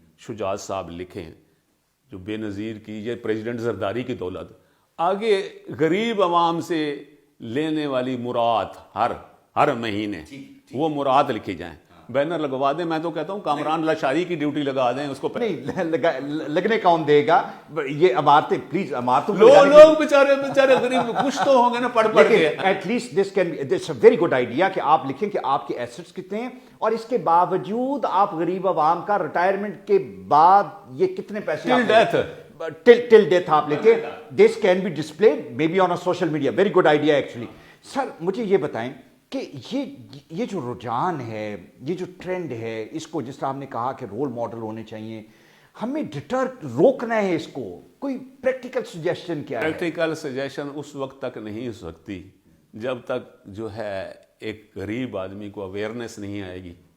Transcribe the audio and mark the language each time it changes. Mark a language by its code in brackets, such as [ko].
[ur] شجاعت صاحب لکھیں, جو بے نظیر کی یہ پریزیڈنٹ زرداری کی دولت. آگے غریب عوام سے لینے والی مراد ہر مہینے وہ مراد لکھی جائیں, بینر لگوا دیں. میں تو کہتا ہوں کامران لاشاری کی ڈیوٹی لگا دیں اس کو. نہیں لگنے کون دے گا یہ عمارتیں, پلیز عمارتوں لوگ بیچارے غریب خوش تو ہوں گے نا پڑھ کے. [en] at least this can this a very good idea [ur] کہ آپ لکھیں کہ آپ کے ایسٹس کتنے ہیں, اور اس کے باوجود آپ غریب عوام کا ریٹائرمنٹ کے بعد یہ کتنے پیسے [en] till death [ur] آپ لیتے. [en] This can be display may be on a social media. Very good idea actually. [ur] سر مجھے یہ بتائیں کہ یہ جو رجحان ہے, یہ جو ٹرینڈ ہے, اس کو جس طرح ہم نے کہا کہ رول ماڈل ہونے چاہیے, ہمیں روکنا ہے اس کو. کوئی پریکٹیکل سجیشن کیا ہے؟ پریکٹیکل سجیشن اس وقت تک نہیں ہو سکتی جب تک جو ہے ایک غریب آدمی کو اویئرنیس نہیں آئے گی.